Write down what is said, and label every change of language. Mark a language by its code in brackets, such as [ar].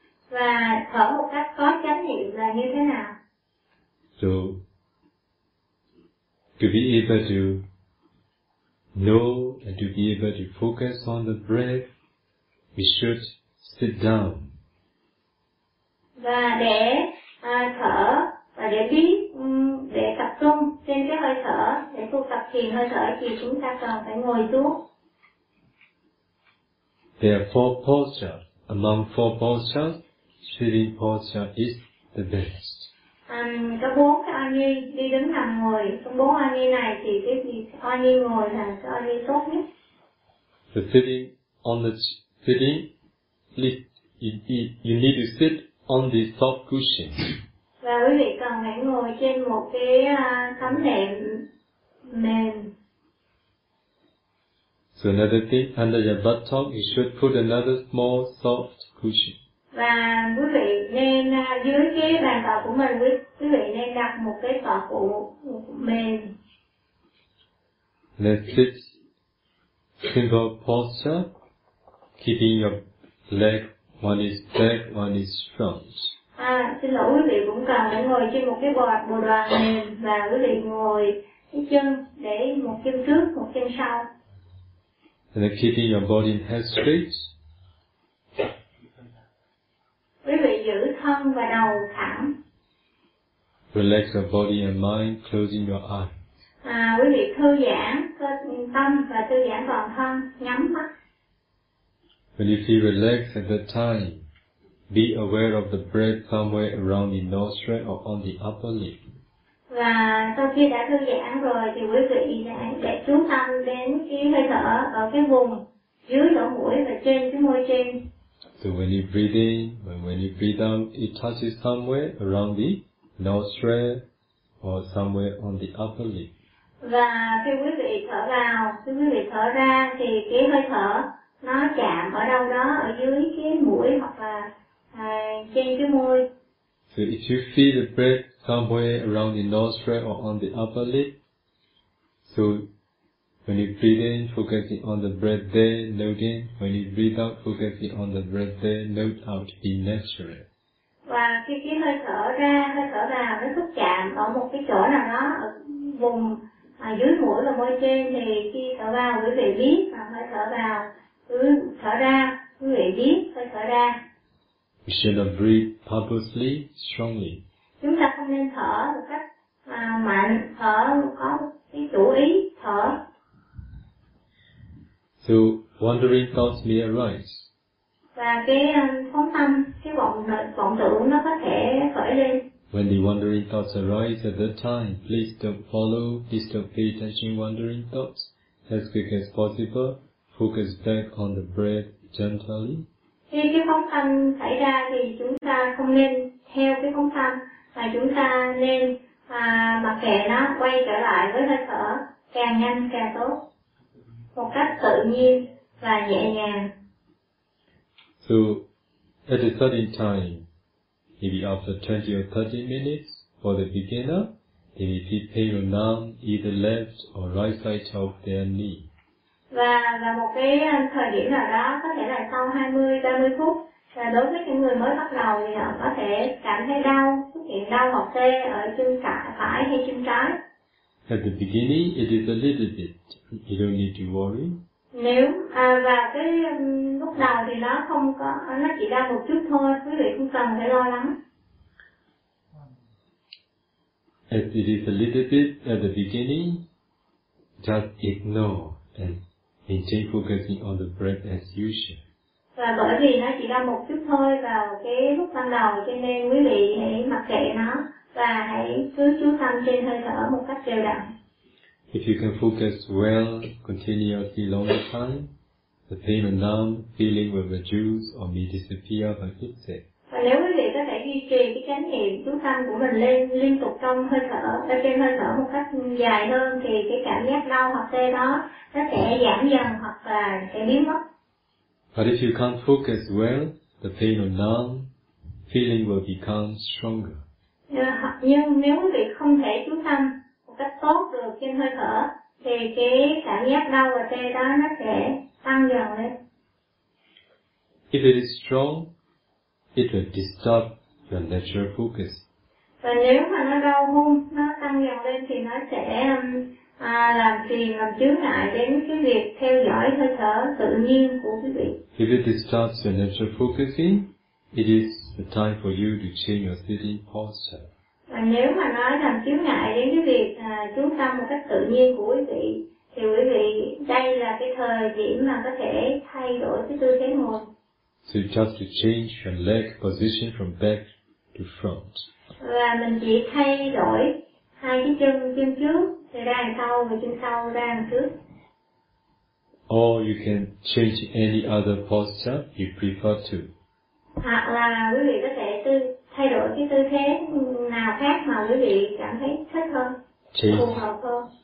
[vi] Và thở một cách có chánh niệm là như thế nào? [en] So to be able to know and to be able to focus on the breath, we should sit down. [vi] Và để thở và để biết để tập trung trên cái hơi thở, để tu tập thiền hơi thở thì chúng ta cần phải ngồi xuống. [en] There are four postures. Among four postures, sitting posture is the best. [vi] Có bốn cái oni đi đứng nằm ngồi. Trong bốn oni này thì cái oni ngồi là cái oni tốt nhất. [en] The sitting on the sitting, please, you need to sit on the soft cushion. [vi] Và quý vị cần phải ngồi trên một cái tấm nệm mềm. [en] So another thing, under your buttock, you should put another small soft cushion. [vi] Và quý vị nên dưới cái bàn cờ của mình, quý vị nên đặt một cái cờ cụ mềm. [en] Let's sit simple posture, keeping your leg, one is back, one is front. [vi] Xin lỗi, quý vị cũng cần phải ngồi trên một cái bồ đoàn mềm, và quý vị ngồi cái chân để một chân trước, một chân sau. [en] And then keeping your body head straight. [vi] Quý vị giữ thân và đầu thẳng. [en] Relax your body and mind, closing your eyes. [vi] Quý vị thư giãn tâm và thư giãn toàn thân, nhắm mắt. [en] When you feel relaxed at that time, be aware of the breath somewhere around the nostril or on the upper lip. [vi] Và sau khi đã thư giãn rồi thì quý vị để chú tâm đến cái hơi thở ở cái vùng dưới lỗ mũi và trên cái môi trên. [en] So when you breathe in, when you breathe out, it touches somewhere around the nostril or somewhere on the upper lip. [vi] Và khi quý vị thở vào, khi quý vị thở ra thì cái hơi thở nó chạm ở đâu đó ở dưới cái mũi hoặc là trên cái môi. [en] So if you feel the breath somewhere around the nostril or on the upper lip, so when you breathe in, focusing on the breath there, note in. When you breathe out, focusing on the breath there, note out. Be natural. [vi] Và khi hơi thở ra, hơi thở vào, nó xúc chạm ở một cái chỗ nào đó ở vùng dưới mũi và môi trên, thì khi thở vào quý vị biết, hơi thở vào, thở ra quý vị biết, hơi thở ra. [en] We should not breathe purposely, strongly. [vi] Chúng ta không nên thở một cách mạnh, thở có cái chủ ý thở. [en] So wandering thoughts may arise. [vi] Và cái phóng tâm, cái vọng tưởng nó có thể khởi lên. [en] When the wandering thoughts arise at that time, please don't follow, please don't pay attention to wandering thoughts. As quick as possible, focus back on the breath gently. [vi] Khi cái phóng tâm xảy ra thì chúng ta không nên theo cái phóng tâm, mà chúng ta nên mặc kệ nó, quay trở lại với hơi thở càng nhanh càng tốt, một cách tự nhiên và nhẹ nhàng. [en] So at a certain time, maybe after 20 or 30 minutes for the beginner, they may feel pain or numb either left or right side of their knee. [vi] Và một cái thời điểm nào đó, có thể là sau 20-30 phút, đối với những người mới bắt đầu thì họ có thể cảm thấy đau, xuất hiện đau hoặc tê ở chân phải hay chân trái. [en] At the beginning, it is a little bit, you don't need to worry. [vi] Nếu, và cái lúc đầu thì nó không có, nó chỉ đau một chút thôi, quý vị không cần phải lo lắng. [en] As it is a little bit at the beginning, just ignore and maintain focusing on the breath as usual. [vi] Và bởi vì nó chỉ là một chút thôi vào cái lúc ban đầu, cho nên quý vị hãy mặc kệ nó và hãy cứ chú tâm trên hơi thở một cách đều đặn. [en] If you can focus well continuously long time, the pain and numb feeling will reduce or may disappear by itself. [vi] Và nếu quý vị có thể duy trì cái chánh niệm chú tâm của mình lên liên tục trong hơi thở, ở trên hơi thở một cách dài hơn, thì cái cảm giác đau hoặc tê đó nó sẽ giảm dần hoặc là sẽ biến mất. [en] But if you can't focus well, the pain or numb feeling will become stronger. [vi] Nhưng nếu quý vị không thể chú tâm một cách tốt được trên hơi thở, thì cái cảm giác đau và tê đó nó sẽ tăng dần lên. [en] If it is strong, it will disturb your natural focus. [vi] Và nếu mà nó đau hơn, nó tăng dần lên thì nó sẽ làm phiền, làm chướng ngại đến cái việc theo dõi hơi thở tự nhiên của quý vị. [en] If it disturbs your natural focusing, it is the time for you to change your sitting posture. [vi] Và nếu mà nó làm chướng ngại đến cái việc chú tâm một cách tự nhiên của quý vị, thì quý vị đây là cái thời điểm mà có thể thay đổi cái tư thế ngồi. [en] So just to change your leg position from back to front. [vi] Và mình chỉ thay đổi hai cái chân trước thì ra đằng sau và chân sau ra đằng trước. [en] Or you can change any other posture you prefer to. [vi] Hoặc là quý vị có thể thay đổi cái tư thế nào khác mà quý vị cảm thấy thích hơn, phù hợp hơn.